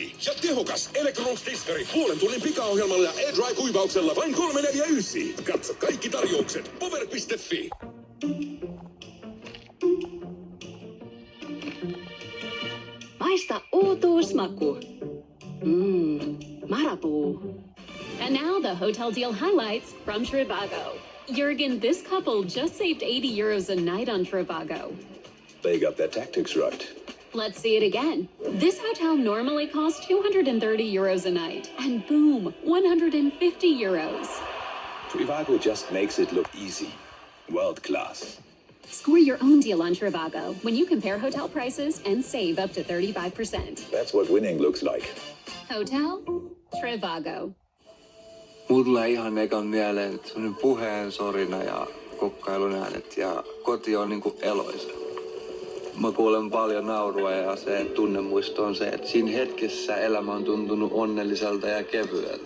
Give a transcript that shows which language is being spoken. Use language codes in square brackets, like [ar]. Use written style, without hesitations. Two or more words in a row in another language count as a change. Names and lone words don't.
[fi] Ja tehokas Electrolux-tiskari puolen tunnin pikaohjelmalla ja AirDry-kuivauksella vain 349. Katso kaikki tarjoukset power.fi. Maista uutuusmaku. Marabou. [en] And now the hotel deal highlights from Trivago. Jurgen, this couple just saved €80 a night on Trivago. They got their tactics right. Let's see it again. This hotel normally costs €230 a night. And boom, €150. Trivago just makes it look easy. World class. Score your own deal on Trivago when you compare hotel prices and save up to 35%. That's what winning looks like. Hotel Trivago. [fi] Mulla tulee ihan ekan mieleen semmonen puheen sorina ja kokkailun äänet ja koti on niinku eloisa. Mä kuulen paljon naurua ja se tunnemuisto on se, että siinä hetkessä elämä on tuntunut onnelliselta ja kevyeltä.